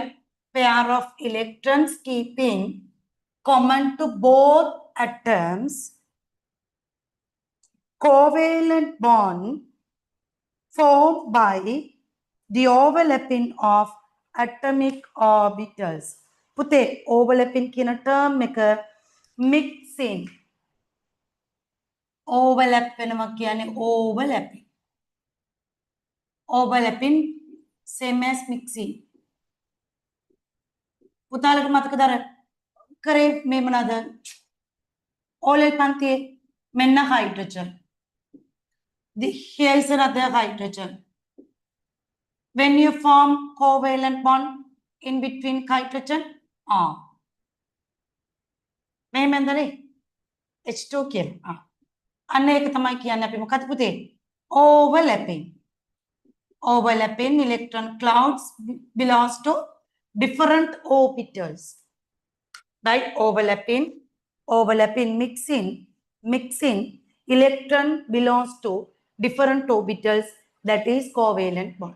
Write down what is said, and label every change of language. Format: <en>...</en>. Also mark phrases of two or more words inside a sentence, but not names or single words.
<en>Pair of electrons keeping common to both atoms. Covalent bond formed by the overlapping of atomic orbitals.</en> <si>පුතේ overlapping කියන term එක mixing.</si> <en>overlap</en> <si>වෙනවා කියන්නේ</si> <en>overlapping same as mixing.</en> <si>පුතාලට මතකද අර කරේ මේ මොනවාද? ඕලෙල් පන්තියේ මෙන්න hydrogen.</si> <en>Here is another hydrogen. When you form covalent bond in between hydrogen,</en> <si>මෙහෙමද H2 කියලා. අන්න ඒක තමයි කියන්නේ අපි මොකද පුතේ?</si> <en>Overlapping electron clouds belongs to different orbitals. Right? Overlapping mixing electron belongs to different orbitals, that is covalent bond.</en>